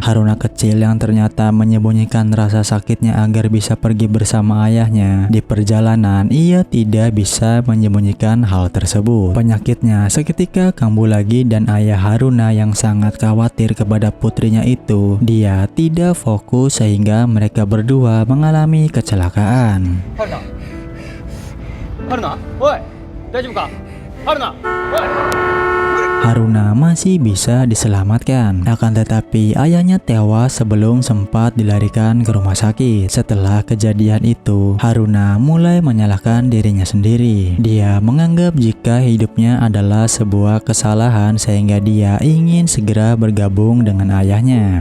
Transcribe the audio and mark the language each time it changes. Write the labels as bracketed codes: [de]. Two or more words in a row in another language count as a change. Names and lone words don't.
[id] Haruna kecil yang ternyata menyembunyikan rasa sakitnya agar bisa pergi bersama ayahnya. Di perjalanan, ia tidak bisa menyembunyikan hal tersebut. Penyakitnya seketika kambuh lagi dan ayah Haruna yang sangat khawatir kepada putrinya itu, dia tidak fokus sehingga mereka berdua mengalami kecelakaan. [ja] 春菜春菜おい大丈夫か春菜おい [id] Haruna masih bisa diselamatkan, akan tetapi ayahnya tewas sebelum sempat dilarikan ke rumah sakit. Setelah kejadian itu, Haruna mulai menyalahkan dirinya sendiri. Dia menganggap jika hidupnya adalah sebuah kesalahan sehingga dia ingin segera bergabung dengan ayahnya.